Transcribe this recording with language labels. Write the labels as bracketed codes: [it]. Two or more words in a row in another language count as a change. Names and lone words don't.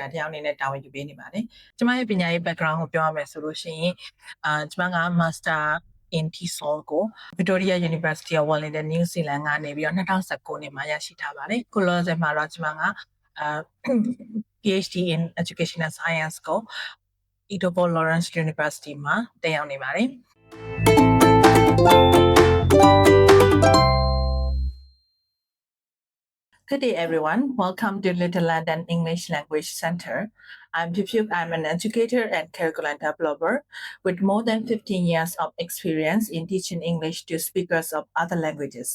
[my] တစ်ယောက်အနေနဲ့တာဝန်ယူပေးနေပါတယ်ကျမရဲ့ပညာရေး background ကိုပြောရမယ်ဆိုလို့ရှိရင်ကျမက [en] Master in TESOL [my] ကို Victoria University of Wellington New Zealand ကနေပြီးတော့2019နှစ်မှာရရှိထားပါတယ်ခုလောလောဆယ်မှာတော့ကျမက [en] PhD in Educational Science [my] ကို Eatable Lawrence University မှာတက်ရောက်နေပါတယ် [en] Good day everyone. Welcome to Little London English Language Center. I'm Pipip. I'm an educator and curriculum developer with more than 15 years of experience in teaching English to speakers of other languages.